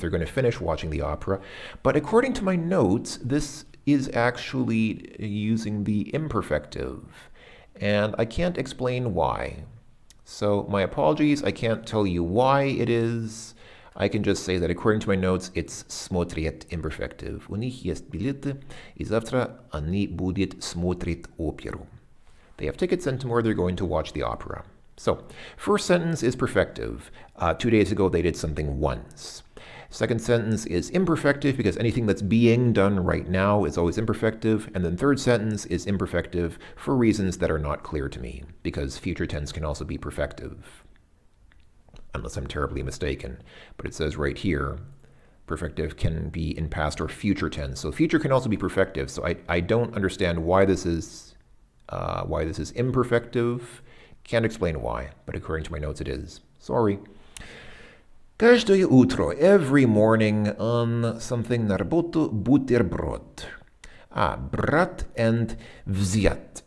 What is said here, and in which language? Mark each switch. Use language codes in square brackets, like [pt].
[en] They're going to finish watching the opera. But according to my notes, this is actually using the imperfective. And I can't explain why. So my apologies, I can't tell you why it is. I can just say that according to my notes, it's смотрят imperfective. [ru] У них есть билеты, и завтра они будут смотреть оперу. [en] They have tickets, and tomorrow they're going to watch the opera. So, first sentence is perfective. 2 days ago they did something once. Second sentence is imperfective because anything that's being done right now is always imperfective. And then third sentence is imperfective for reasons that are not clear to me, because future tense can also be perfective, unless I'm terribly mistaken. But it says right here, perfective can be in past or future tense. So future can also be perfective. So I don't understand why this is imperfective. Can't explain why, but according to my notes it is. Sorry. [ru] Каждое утро, every morning, on something на работу, бутерброд. Брат and взят.